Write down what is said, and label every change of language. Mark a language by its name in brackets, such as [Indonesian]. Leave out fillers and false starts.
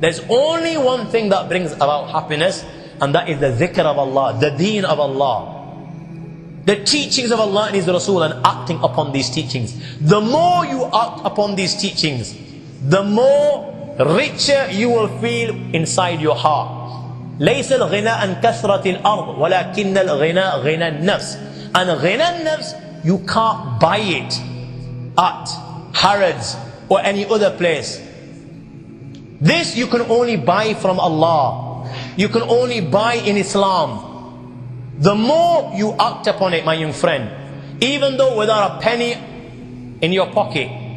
[English] There's only one thing that brings about happiness, and that is the dhikr of Allah, the deen of Allah. The teachings of Allah and His Rasul, and acting upon these teachings. The more you act upon these teachings, the more richer you will feel inside your heart. [Arabic] ليس الغنى عن كثرة الأرض ولكن الغنى غنى النفس. [English] And [Arabic] غنى النفس, [English] you can't buy it at Harrods or any other place. This you can only buy from Allah. You can only buy in Islam. The more you act upon it, my young friend, even though without a penny in your pocket.